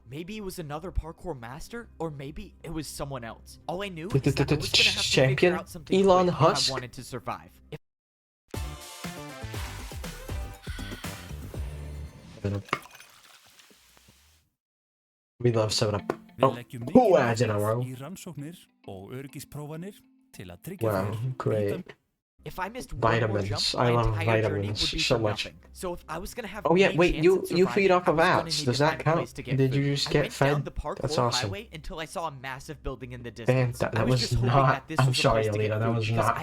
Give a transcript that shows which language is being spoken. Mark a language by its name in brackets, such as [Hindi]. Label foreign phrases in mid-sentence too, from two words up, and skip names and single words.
[English] Maybe it was another parkour master, or maybe it was someone else. All I knew is that I was gonna have to Champion figure out something Elon quick if Husk? I wanted to survive. If We love 7-Up. [Icelandic] Við [English] Oh, [Icelandic] leggjum [English] who [Icelandic] mikið [English] adds in a row? [Icelandic] áherslu í rannsóknir og öryggisprófanir til að tryggja [English] Wow, [Icelandic] þér [English] great. If I missed one more Vitamins. jump, I my love entire journey vitamins would be so for much. nothing. So if I was gonna have Oh yeah, any wait, chance you at feed surviving, off of I was gonna apps. need Does to that find a count? place to get Did you food. just I get went down fed? the parkour That's awesome. highway until I saw a massive building in the distance. That I was was just hoping not- that this I'm was a sorry, place to get Alita, that food was because not